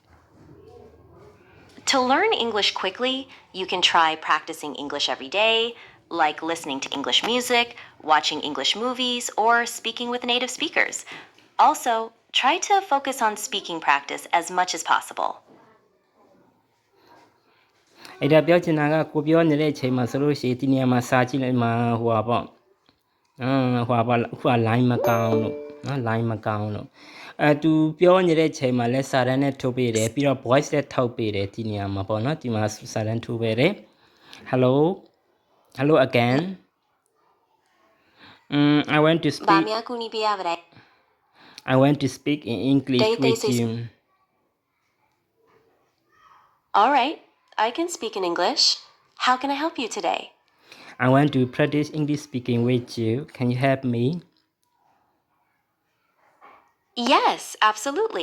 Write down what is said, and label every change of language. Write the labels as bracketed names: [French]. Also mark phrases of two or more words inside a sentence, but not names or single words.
[English] To learn English quickly, you can try practicing English every day, like listening to English music, watching English movies, or speaking with native speakers. Also, try to focus on speaking practice as much as possible. [Burmese] အဲ့ဒါပြောချင်တာကကိုပြောနေတဲ့အချိန်မှာဆိုလို့ရှိရင်ဒီနေရာမှာစာကြည့်လိုက်မှာဟိုပါပေါ့ဟိုပါအခုက line မကောင်းလို့နော် line မကောင်းလို့သူပြောနေတဲ့အချိန်မှာလဲစာတန်းနဲ့ထုတ်ပေးတယ်ပြီးတော့ voice နဲ့ထုတ်ပေးတယ်ဒီနေရာမှာပေါ့နော်ဒီမှာစာတန်းထုတ်ပေးတယ် [English] hello again I want to speak [Burmese] ဘာများကူညီပေးရပါလဲ [English] I want to speak in English with you All right, I can speak in English. How can I help you today? I want to practice English speaking with you. Can you help me? Yes, absolutely.